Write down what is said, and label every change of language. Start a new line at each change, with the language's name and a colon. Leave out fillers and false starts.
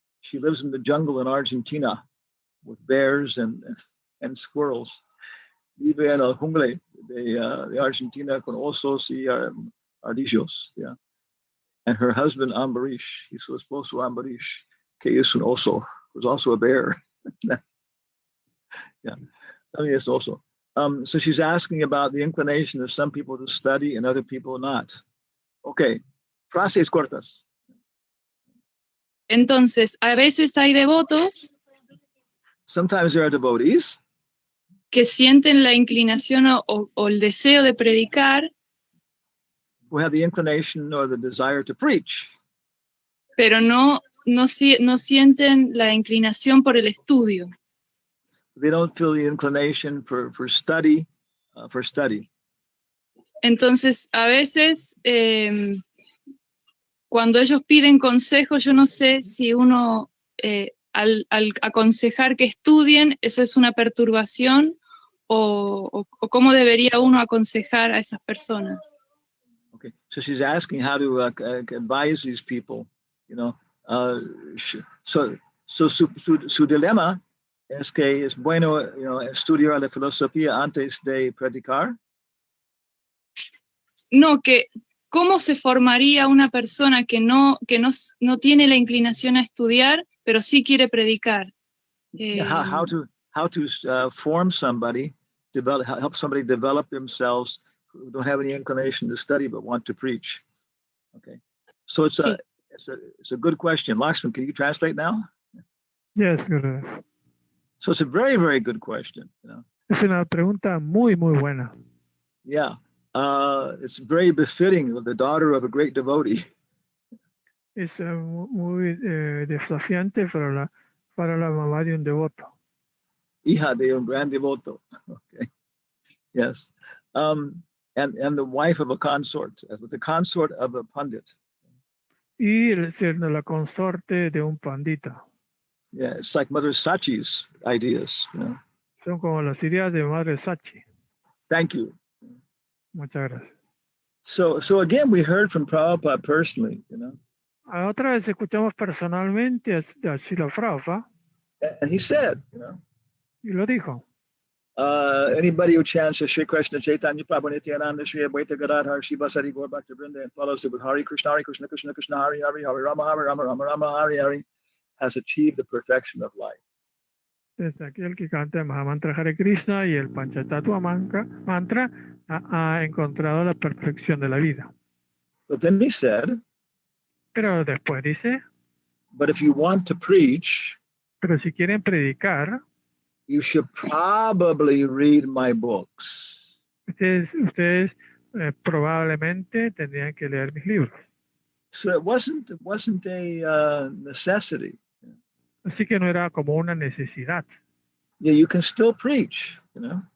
English: She lives in the jungle in Argentina with bears and squirrels.
Spanish: Vive en el jungle de Argentina con osos y ardillos.
English: Yeah. And her husband Ambarish,
Spanish: su esposo Ambarish, que es un oso,
English: was also a bear. Yeah, I mean, it's also. So she's asking about the inclination of some people to study and other people not.
Spanish: Okay, frases cortas. Entonces, a veces hay devotos
English: Sometimes there are devotees
Spanish: que sienten la inclinación o el deseo de predicar,
English: who have the inclination or the desire to preach,
Spanish: pero no sienten la inclinación por el estudio.
English: they don't feel the inclination for study.
Spanish: Entonces, a veces, cuando ellos piden consejo, yo no sé si uno, al aconsejar que estudien, eso es una perturbación o cómo debería uno aconsejar a esas personas.
English: Okay, so she's asking how to advise these people, you know.
Spanish: So su dilema es que es bueno, you know, estudiar la filosofía antes de predicar. No, que cómo se formaría una persona que no tiene la inclinación a estudiar, pero sí quiere predicar.
English: How to form somebody, help somebody develop themselves who don't have any inclination to study but want to preach. Okay, so it's a good question. Lakshman, can you translate now? Yes, Gurudev. So it's a very, very good question. You know?
Spanish: Es una pregunta muy, muy buena.
English: Yeah, it's very befitting of the daughter of a great devotee.
Spanish: Es muy desafiante para la mamá de un devoto. Hija de un gran devoto.
English: Okay, yes, and the wife of a consort, the consort of a pandit.
Spanish: Y siendo la consorte de un pandita.
English: Yeah, it's like Mother Sachi's ideas. You know?
Spanish: Son como las ideas de Madre Sachi.
English: Thank you.
Spanish: Muchas gracias.
English: So again, we heard from Prabhupada personally, you know.
Spanish: A otra vez escuchamos personalmente a Srila Prabhupada
English: And he said, you know,
Spanish: y lo dijo.
English: Anybody who chants Shri Krishna Chaitanya Prabhu Nityananda Shri Advaita Gadadhar Shiva Sari Gaur Bhakta Vrinda and follows it with Hari Krishna Krishna Krishna Hari Hari Hari Rama Rama Hari Hari has achieved the perfection of life.
Spanish: Desde aquel que canta el Mahamantra Hare Krishna y el Panchatattva mantra ha encontrado la perfección de la vida.
English: But then he said,
Spanish: pero después dice,
English: but if you want to preach,
Spanish: pero si quieren predicar,
English: you should probably read my books.
Spanish: Ustedes probablemente tendrían que leer mis libros.
English: So it wasn't a necessity.
Spanish: Así que no era como una necesidad.
English: Yeah, you can still preach, you know.